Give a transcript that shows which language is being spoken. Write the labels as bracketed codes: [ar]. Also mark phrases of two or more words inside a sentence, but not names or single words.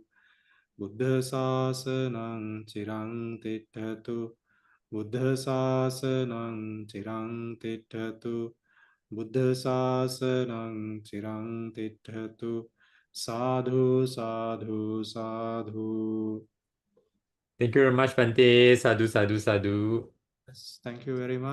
[pi] Buddha sasanang chirang tiṭṭhatu. Buddha sasanang chirang tiṭṭhatu. Buddha sasanang chirang tiṭṭhatu. Sadhu, sadhu, sadhu. [en] Thank you very much, Bhante. [pi] Sadhu, sadhu, sadhu. [en] Yes, thank you very much.